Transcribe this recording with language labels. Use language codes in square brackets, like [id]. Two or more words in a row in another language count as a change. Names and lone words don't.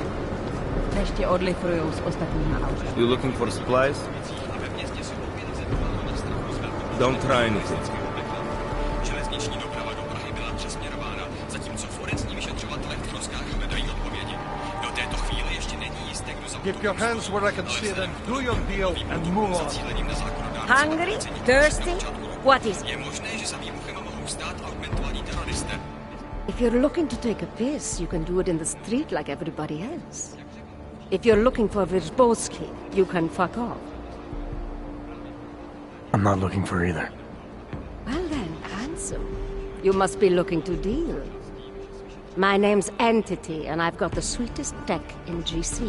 [cs] Ještě odlifrujou s ostatníma auty. [en] You looking for supplies? Don't try anything. [cs] Železniční doprava do Prahy byla přesměrována, zatímco forenzní vyšetřovatelé v troskách hledají odpovědi. Do této chvíle ještě není jisté, kdo za [en] Keep your hands where I can see them. Do your deal and move on. Hungry? Thirsty? What is it? [cs] Je možné, že za výbuchem mohou stát augmentovaní teroristé. [en] If you're looking to take a piss, you can do it in the street like everybody else. If you're looking for Vyrzbowski, you can fuck off. I'm not looking for either. Well then, handsome. You must be looking to deal. My name's Entity, and I've got the sweetest tech in GC.